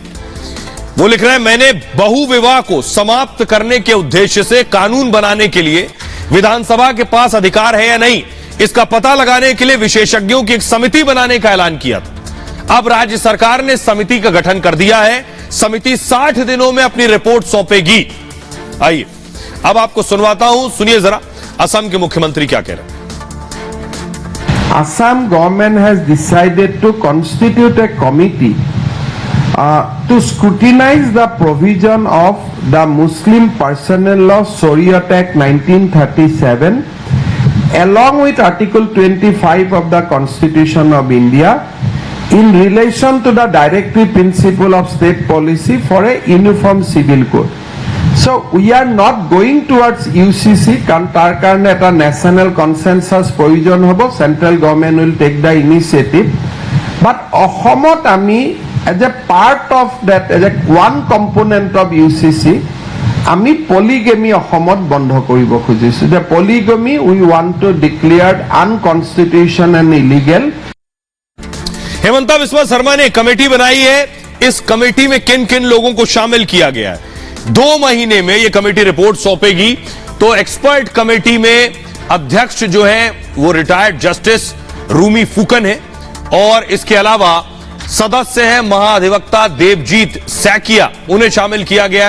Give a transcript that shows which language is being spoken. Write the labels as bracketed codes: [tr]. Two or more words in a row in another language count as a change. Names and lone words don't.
[hi] वो लिख रहे हैं, मैंने बहु विवाह को समाप्त करने के उद्देश्य से कानून बनाने के लिए विधानसभा के पास अधिकार है या नहीं, इसका पता लगाने के लिए विशेषज्ञों की एक समिति बनाने का ऐलान किया था। अब राज्य सरकार ने समिति का गठन कर दिया है। समिति 60 दिनों में अपनी रिपोर्ट सौंपेगी। आइए अब आपको सुनवाता हूं, सुनिए जरा असम के मुख्यमंत्री क्या कह रहे हैं। [en] Assam government has decided to constitute a committee to scrutinize the provision of the Muslim Personnel Law Sharia Act 1937 along with Article 25 of the Constitution of India in relation to the directive principle of state policy for a uniform civil code. So we are not going towards UCC [as] কাৰণ তাৰ কাৰণে এটা [en] national consensus [as] প্ৰয়োজন হ'ব, [en] central government will take the initiative, but [as] অসমত আমি [en] as a part of that, as a one component of UCC [as] আমি polygamy অসমত বন্ধ কৰিব খুজিছো। [en] The polygamy we want to declare unconstitutional and illegal। [hi] हेमंता बिस्वा शर्मा ने कमेटी बनाई है। इस कमेटी में किन किन लोगों को शामिल किया गया है? 2 महीने में यह कमेटी रिपोर्ट सौंपेगी। तो [en] expert committee [hi] में अध्यक्ष जो है वो रिटायर्ड जस्टिस रूमी फूकन है और इसके अलावा सदस्य हैं महाधिवक्ता देवजीत सैकिया, उन्हें शामिल किया गया है।